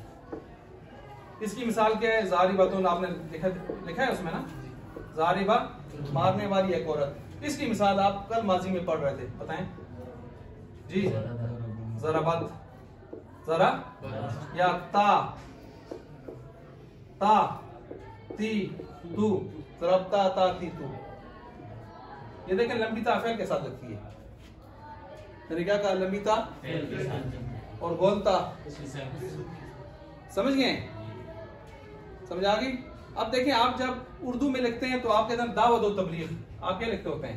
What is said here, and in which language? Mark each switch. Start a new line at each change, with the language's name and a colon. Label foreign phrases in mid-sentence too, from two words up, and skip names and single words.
Hindi: इसकी मिसाल क्या है? ज़ारिबा, तो आपने लिखा है उसमें ना, ज़ारिबा मारने वाली एक औरत। इसकी मिसाल आप कल माजी में पढ़ रहे थे, बताएं जी।
Arabic: ضربت، ضرب يا تا تي تو، ضربتا تا تي تو.
Hindi: ये देखें लंबी ता फेल के साथ लगती है। मैंने क्या कहा? लंबी ता और गोलता। समझ गए? समझ आ गई? अब देखिए, आप जब उर्दू में लिखते हैं तो आप कहते हैं दावत व तबलीग, आप क्या लिखते होते हैं?